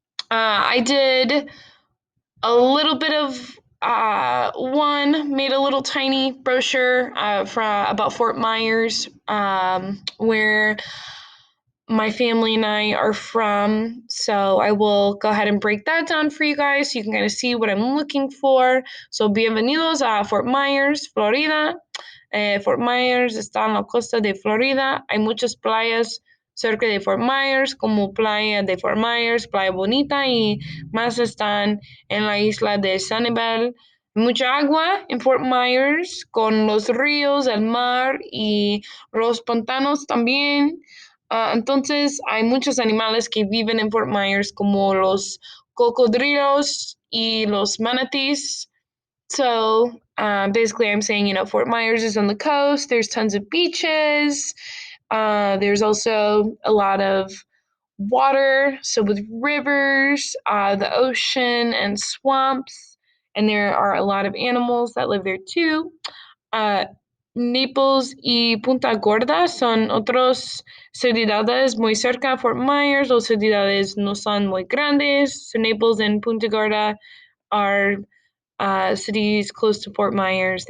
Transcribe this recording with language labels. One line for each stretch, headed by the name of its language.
English: I did a little bit of made a little tiny brochure about Fort Myers, where my family and I are from. So I will go ahead and break that down for you guys so you can kind of see what I'm looking for.
Spanish: So, bienvenidos a Fort Myers, Florida. Fort Myers está en la costa de Florida. Hay muchas playas cerca de Fort Myers, como Playa de Fort Myers, Playa Bonita, y más están en la isla de Sanibel. Mucha agua en Fort Myers, con los ríos, el mar y los pantanos también. Entonces, hay muchos animales que viven en Fort Myers, como los cocodrilos y los manatees.
English: So, basically, I'm saying, Fort Myers is on the coast. There's tons of beaches. There's also a lot of water, so with rivers, the ocean, and swamps. And there are a lot of animals that live there too.
Spanish: Uh, Naples y Punta Gorda son otros ciudades muy cerca de Fort Myers. Las ciudades no son muy grandes.
English: So Naples and Punta Gorda are cities close to Fort Myers.